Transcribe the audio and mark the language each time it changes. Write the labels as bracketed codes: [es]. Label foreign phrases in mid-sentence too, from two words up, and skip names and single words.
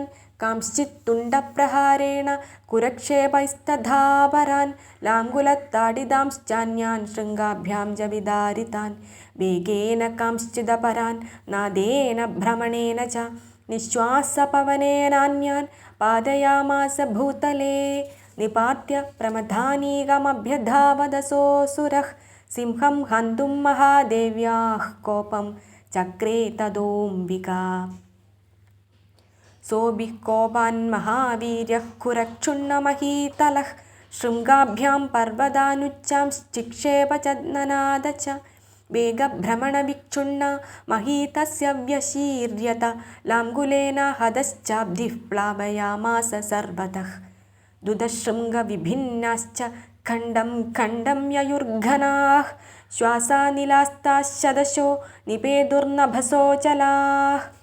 [sa] कांश्चित् तुण्डप्रहारेण कुरक्षेपैस्तथापरान् लाङ्गुलत्ताडिदांश्चान्यान् शृङ्गाभ्यां च विदारितान् वेगेन कांश्चिदपरान् नादेन भ्रमणेन च निःश्वासपवनेनान्यान् पादयामास भूतले निपात्य प्रमथानीकमभ्यधावदसोऽसुरः സിംഹം ഹന്തും മഹാദേവ്യാः കോപം ചക്രേ തദോംബികാ. सोभिः कोपान् महावीर्यः कुरक्षुण्णमहीतलः शृङ्गाभ्यां पर्वतानुच्चांश्चिक्षेप च ननाद च वेगभ्रमणविक्षुण्णा महीतस्य व्यशीर्यत लाङ्गुलेन हदश्चाब्धिः प्लावयामास सर्वतः दुदशृङ्गविभिन्नाश्च खण्डं खण्डं ययुर्घनाः श्वासानिलास्ताः शदशो निपेदुर्नभसोऽचलाः.